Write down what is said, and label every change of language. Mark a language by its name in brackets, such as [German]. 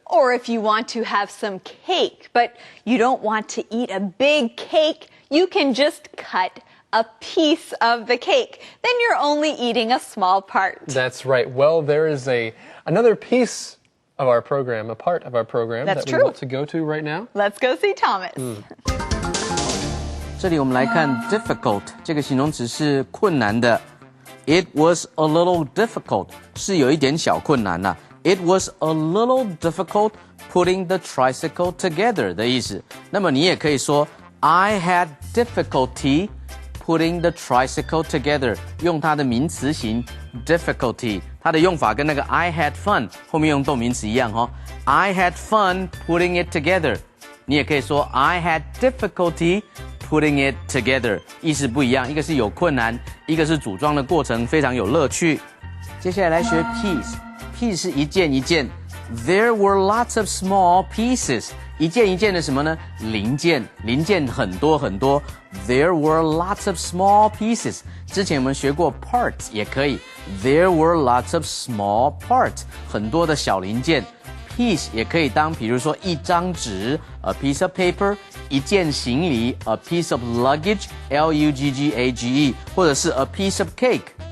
[English] Or if you want to have some cake, but you don't want to eat a big cake, you can just cut a piece of the cake. Then you're only eating a small part. That's right. Well, there is another piece of our program, a part of our program That's that true. we want to go to right now. Let's go see Thomas. [Chinese] 这里我们来看 difficult 这个形容词是困难的。 [English] It was a little difficult [Chinese] 是有一点小困难呐。 [English] It was a little difficult putting the tricycle together [Chinese] 的意思。那么你也可以说 [English] I had difficulty putting the tricycle together [Chinese] 用它的名词形 difficulty 它的用法跟那个 [English] I had fun [Chinese] 后面用动名词一样哦。 [English] I had fun putting it together [Chinese] 你也可以说 [English] I had difficulty putting it together [Chinese] 意思不一样，一个是有困难，一个是组装的过程非常有乐趣。接下来来学 piece 是一件一件 [English] There were lots of small pieces [Chinese] 一件一件的什么呢？零件很多很多 [English] There were lots of small pieces [Chinese] 之前我们学过 parts 也可以 [English] There were lots of small parts [Chinese] 很多的小零件Piece 也可以当比如说一张纸 [English] a piece of paper [Chinese] 一件行李 [English] a piece of luggage [Chinese] L-U-G-G-A-G-E 或者是 [English] a piece of cake